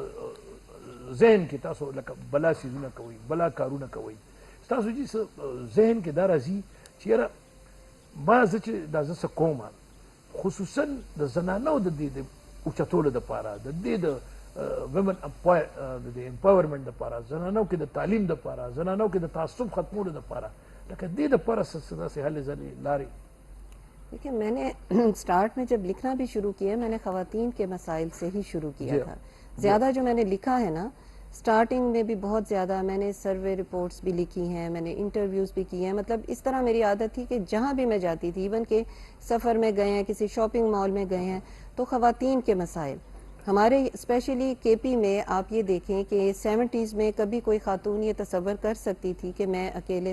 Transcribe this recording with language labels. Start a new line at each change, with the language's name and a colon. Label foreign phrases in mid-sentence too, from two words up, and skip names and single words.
Pashto: ذهن کې تاسو لکه بلا څیزونه کوئ بلا کارونه کوئ ستاسو جي ذهن کې دا راځي چې یاره ما زه چې دا زه څه کوم خصوصا د زنانو د دې د اوچتولو دپاره د دې د ومن د امپاورمنټ دپاره زنانو کې د تعلیم دپاره زنانو کې د تعصب ختمولو دپاره لکه دې دپاره څه داسې هلې ځلې لارې
Urdu: دیکھیں میں نے سٹارٹ میں جب لکھنا بھی شروع کیا میں نے خواتین کے مسائل سے ہی شروع کیا تھا زیادہ جو میں نے لکھا ہے نا سٹارٹنگ میں بھی بہت زیادہ میں نے
English: survey reports
Urdu: بھی لکھی ہیں میں نے انٹرویوز بھی کی ہیں مطلب اس طرح میری عادت تھی کہ جہاں بھی میں جاتی تھی ایون کہ سفر میں گئے ہیں کسی
English: shopping mall
Urdu: میں گئے ہیں تو خواتین کے مسائل ہمارے اسپیشلی کے پی میں آپ یہ دیکھیں کہ 70s میں کبھی کوئی خاتون یہ تصور کر سکتی تھی کہ میں اکیلے